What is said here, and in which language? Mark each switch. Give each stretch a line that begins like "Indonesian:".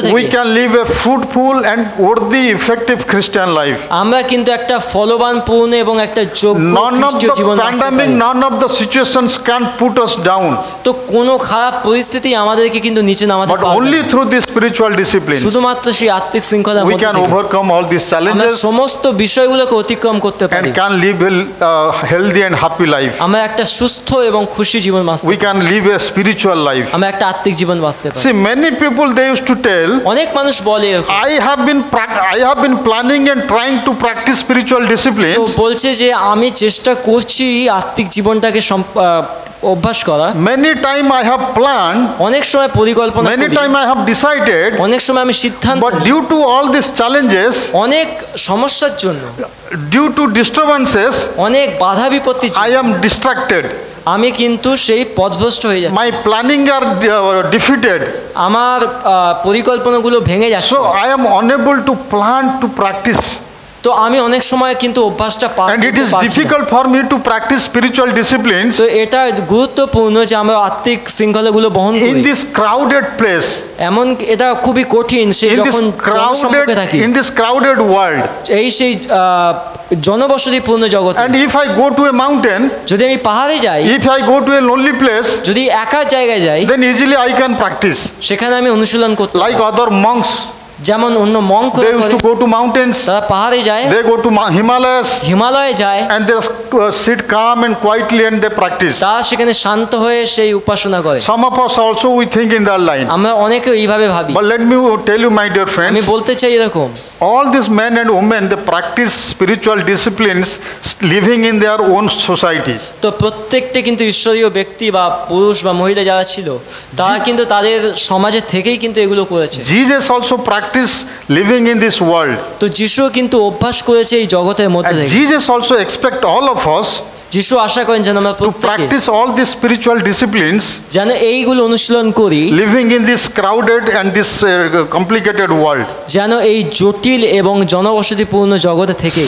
English: we
Bangla: থেকে
English: can live a fruitful and worthy, effective Christian life.
Bangla: আমরা কিন্তু একটা ফলবান পূর্ণ এবং একটা যোগ্য
English: None of
Bangla: খ্রিস্টীয়
English: the
Bangla: জীবন বাঁচতে
English: pandemic,
Bangla: পারি।
English: none of the situations can put us down,
Bangla: তো কোনো খারাপ পরিস্থিতি আমাদেরকে কিন্তু নিচে নামাতে
English: but
Bangla: পারবে
English: only
Bangla: না।
English: through these spiritual disciplines
Bangla: শুধুমাত্র সেই আত্মিক শৃঙ্খলার
English: we
Bangla: মধ্যে
English: can
Bangla: থেকে
English: overcome all these
Bangla: আমরা
English: challenges
Bangla: সমস্ত বিষয়গুলোকে অতিক্রম করতে পারি।
English: and can live a healthy and happy life.
Bangla: আমরা একটা সুস্থ এবং খুশি জীবন বাঁচতে
English: We can live a spiritual life.
Bangla: আমরা একটা আত্মিক জীবন বাঁচতে পারি।
English: See, many people they used to tell,
Bangla: অনেক মানুষ বলে এরকম।
English: I have been planning and trying to practice spiritual
Bangla: তো
English: disciplines.
Bangla: বলছে যে আমি চেষ্টা করছি আত্মিক জীবনটাকে অভ্যাস করা।
English: Many time I have planned,
Bangla: অনেক সময় পরিকল্পনা
English: many
Bangla: করি,
English: time I have decided,
Bangla: অনেক সময় আমি সিদ্ধান্ত
English: but
Bangla: নিই।
English: due to all these challenges,
Bangla: অনেক সমস্যার জন্য,
English: due to disturbances,
Bangla: অনেক বাধা বিপত্তির
English: I
Bangla: জন্য
English: am distracted.
Bangla: আমি কিন্তু সেই পথভ্রষ্ট হয়ে যাচ্ছি।
English: My planning are defeated.
Bangla: আমার পরিকল্পনাগুলো ভেঙে যাচ্ছে।
English: So I am unable to plan to practice.
Bangla: তো আমি অনেক সময় কিন্তু অভ্যাসটা
English: And it is difficult for me to practice spiritual disciplines
Bangla: তো এটা গুরুত্বপূর্ণ যে আমরা আত্মিক শৃঙ্খলাগুলো বহন
English: in
Bangla: করি।
English: this crowded place,
Bangla: এমন এটা খুবই কঠিন সেই
English: in this
Bangla: যখন জনসম্মুখে থাকি,
English: in this crowded world.
Bangla: সেই জনবসতিপূর্ণ জগতে।
English: And if I go to a mountain,
Bangla: যদি আমি পাহাড়ে যাই,
English: if I go to a lonely place,
Bangla: যদি একা জায়গায় যাই,
English: then easily I can practice.
Bangla: সেখানে আমি অনুশীলন করতে
English: Like
Bangla: পারি।
English: other monks,
Bangla: যেমন অন্য Monk
English: they used to go to mountains,
Bangla: তারা পাহাড়ে যায়,
English: they go to Himalayas,
Bangla: হিমালয়ে যায়,
English: and they sit calm and quietly and they practice.
Bangla: তারা সেখানে শান্ত হয়ে সেই উপাসনা করে।
English: Some of us also we think in that line.
Bangla: আমরা অনেকে এইভাবে ভাবি।
English: But let me tell you, my dear
Bangla: আমি
English: friends,
Bangla: বলতে চাই এরকম,
English: all these men and women they practice spiritual disciplines living in their own society.
Bangla: তো প্রত্যেকটা কিন্তু ঈশ্বরীয় ব্যক্তি বা পুরুষ বা মহিলা যারা ছিল তারা কিন্তু তাদের সমাজে থেকেই কিন্তু এগুলো করেছে।
English: Jesus also practiced living in this world.
Bangla: তো যিশু কিন্তু অভ্যাস করেছে এই জগতের মধ্যে
English: And
Bangla: থেকে।
English: Jesus also expect all of us
Bangla: যিশু আশা করেন যেন আমরা
English: to
Bangla: প্রত্যেকে
English: practice all these spiritual disciplines
Bangla: যেন এইগুলো অনুশীলন করি,
English: living in this crowded and this complicated world.
Bangla: যেন এই জটিল এবং জনবসতিপূর্ণ জগতে থেকে